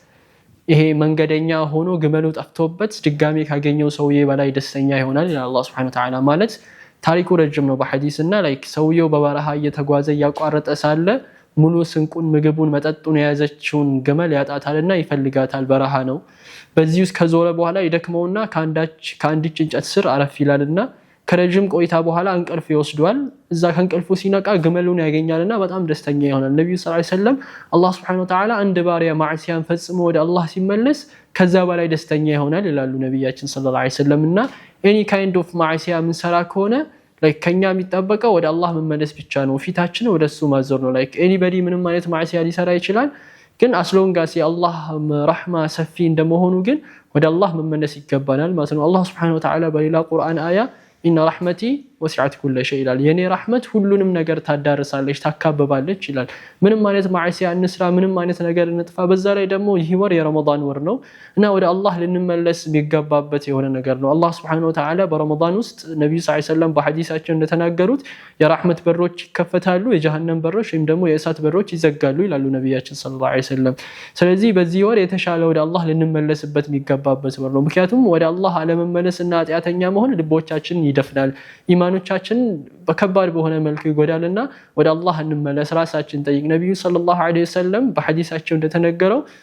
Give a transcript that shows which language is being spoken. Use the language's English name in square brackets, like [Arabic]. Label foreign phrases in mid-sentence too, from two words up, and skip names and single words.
[Amharic] ይሄ መንገደኛ ሆኖ ግመሉ ጠፍቶበት ድጋሚ ካገኘው ሰውዬ በላይ ደስተኛ ይሆናል ይላል አላህ [Arabic] سبحانه وتعالى [Amharic] ማለት ታሪኩ ረጅም ነው በሐዲስና ላይክ ሰውየው በበረሃ እየተጓዘ ያቋረጠ ሳለ ሙሉ ስንቁን ምግቡን መጠጡን የያዘችውን ግመል ያጣታልና ይፈልጋታል በረሃ ነው በዚህ ውስጥ ከዞረ በኋላ ይደክመውና ከአንዲች እንጨት ስር አረፍ ይላልና ከረጅም ቆይታ በኋላ እንቅልፍ ይወስዷል እዛ ከእንቅልፉ ሲነቃ ግመሉን ያገኛልና በጣም ደስተኛ ይሆናል ነብዩ [Arabic] صلى الله عليه وسلم [Amharic] አላህ [Arabic] سبحانه وتعالى [Amharic] አንድ ባሪያ ማዕሲያን ፈጽሞ ወደ አላህ ሲመለስ ከዛ በላይ ደስተኛ ይሆናል ይላሉ ነብያችን ሰለላሁ ዐለይሂ ወሰለምና [English] any kind of [Amharic] ማዕሲያ ምን ሰራ ከሆነ ላይክ ከኛ የሚጠበቀው ወደ አላህ መመለስ ብቻ ነው ፊታችን ወደሱ ማዞር ነው ላይክ anybody ምንም አይነት ማዕሲያ ሊሰራ ይችላል ግን አስሎንጋስ የአላህ ረህማ ሰፊ እንደመሆኑ ግን ወደ አላህ መመለስ ይገባናል ማለት ነው አላህ [Arabic] سبحانه وتعالى [Amharic] በሌላ ቁርአን አያ إن [Arabic] رحمتي وسعت كل شيء [Amharic] ይላል የኔ ረህመት ሁሉንም ነገር ታዳርሳለች ታካበባለች ይላል ምንም አይነት ማዕሲያ እንስራ ምንም አይነት ነገር እንጥፋ በዛ ላይ ደግሞ ይህ ወር የረመዳን ወር ነው እና ወደ አላህ ልንመለስ ቢገባበት የሆነ ነገር ነው አላህ [Arabic] سبحانه وتعالى [Amharic] በረመዳን ውስጥ ነብዩ [Arabic] صلى الله عليه وسلم [Amharic] በሐዲሳቸው እንደተናገሩት የረህመት በሮች ይከፈታሉ የጀሃነም በሮች ወይም ደግሞ የእሳት በሮች ይዘጋሉ ይላሉ ነብያችን [Arabic] صلى الله عليه وسلم [Amharic] ስለዚህ በዚህ ወር የተሻለ ወደ አላህ ልንመለስበት የሚገባበት ወር ነው ምክንያቱም ወደ አላህ አለመመለስና ኃጢአተኛ መሆን ልቦቻችን ይደፍናል ኢማኖቻችን በከባድ በሆነ መልኩ ይጎዳልና ወደ አላህ እንመለስ ራሳችን ጠይቅ ነብዩ [Arabic] صلى الله عليه وسلم [Amharic] በሐዲሳቸው እንደተነገረው